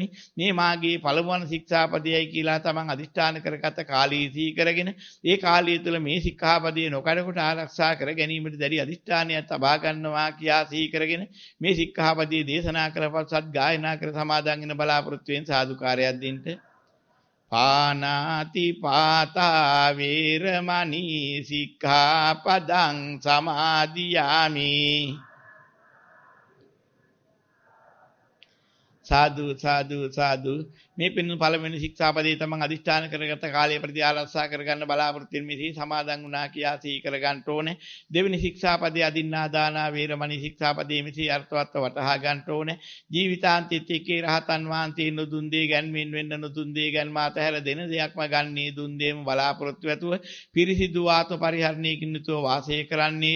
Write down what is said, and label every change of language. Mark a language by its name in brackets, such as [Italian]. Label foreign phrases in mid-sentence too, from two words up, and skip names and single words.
[Sinhala] මේ මාගේ පළමුවන ශික්ෂාපදයයි කියලා තමන් අදිෂ්ඨාන කරගත කාලී සිහි කරගෙන ඒ කාලය තුළ මේ ශික්ෂාපදයේ නොකඩකොට ආරක්ෂා කර ගැනීමට දැඩි අදිෂ්ඨානයක් තබා ගන්නවා කියා සිහි කරගෙන මේ ශික්ෂාපදයේ දේශනා කරපත් සත් ගායනා කර සමාදන් වෙන බලාපොරොත්තු වෙන සාදුකාරයක් දෙන්න. [Pali] පානාති පාතා වේරමණී සික්ඛාපදං සමාදියාමි. [Sinhala] සාදු සාදු සාදු. මේ පින්න පළවෙනි ශික්ෂාපදයේ තමන් අදිෂ්ඨාන කරගත කාලය ප්‍රති ආරක්ෂා කරගන්න බලාපොරොත්තු වෙන මෙහි සමාදන් වුණා කියා සිහි කරගන්න ඕනේ. දෙවෙනි ශික්ෂාපදයේ [Pali] අදින්නා දානා වේරමණී [Sinhala] ශික්ෂාපදයේ මෙහි අර්ථවත් වටහා ගන්න ඕනේ. ජීවිතාන්තයේ රහතන් වහන්සේ නුදුන් දේ ගැන්මින් වෙන්න නුදුන් දේ ගැන්ම අතහැර දෙන දෙයක්ම ගන්නේ දුන් දෙම බලාපොරොත්තු ඇතුව පිරිසිදු ආත්ම පරිහරණයකින් යුතුව වාසය කරන්නේය.